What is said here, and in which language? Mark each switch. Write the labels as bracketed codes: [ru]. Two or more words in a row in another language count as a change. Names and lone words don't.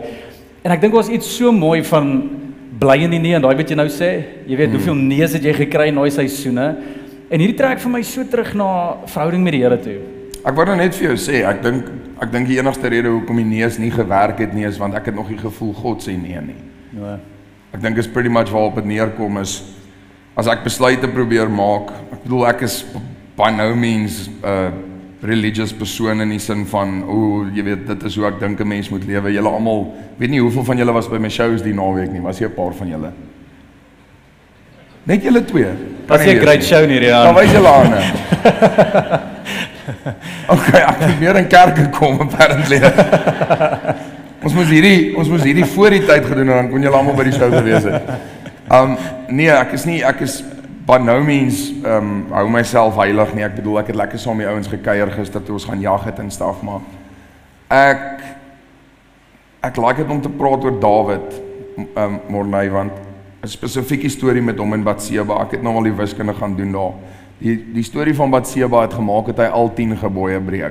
[af] En ek dink daar's iets so mooi van bly in die nee en daai wat jy nou sê. Jy weet hoeveel nees het jy gekry in daai seisoene. En hierdie trek vir my so terug na verhouding met die Here toe. Ek wou nou net vir jou sê, ek dink die enigste rede hoekom die nees nie gewerk het nie is want ek het nog nie gevoel God sê nee nie. Ja. Ek dink is [en] pretty much [af] waarop dit neerkom is as ek besluit te probeer maak. Ek bedoel ek is [en] by no means religious [af] persoon in die sin van jy weet dit is hoe ek dink 'n mens moet lewe. Julle almal, weet nie hoeveel van julle was by my shows die naweek nie. Was jy 'n paar van julle? Net julle 2. Was jy 'n great show nie, Rian? Dan wys julle aan. Okay, ek het meer in kerke kom apparently. Ons moes hierdie voor die tyd gedoen en dan kon julle almal by die show gewees het. Nee, ek is [en] by no means [af] hou myself heilig nie. Ek bedoel ek het lekker saam met die ouens gekuier gister toe ons gaan jag het en staf, maar ek like dit om te praat oor Dawid Morney, want 'n spesifieke storie met hom en Batseba. Ek het nou al die wiskunde gaan doen daar. Die storie van Batseba het gemaak het hy al 10 gebooie breek.